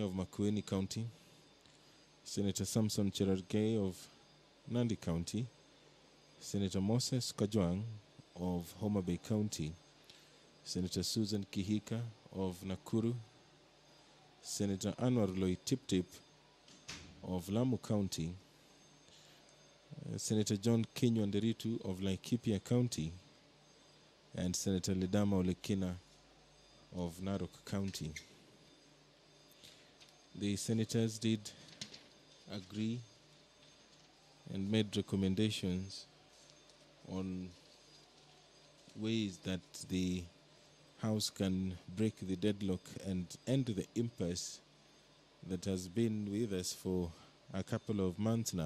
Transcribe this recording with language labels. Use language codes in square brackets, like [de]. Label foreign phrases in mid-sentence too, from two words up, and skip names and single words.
[en] of Makueni County, Senator Samson Cherargei of Nandi County, Senator Moses Kajwang of Homa Bay County, Senator Susan Kihika of Nakuru, Senator Anwar Loitiptip of Lamu County, Senator John Kinywa-Nderitu of Laikipia County, and Senator Ledama Olekina of Narok County. The senators did agree and made recommendations on ways that the House can break the deadlock and end the impasse that has been with us for a couple of months now.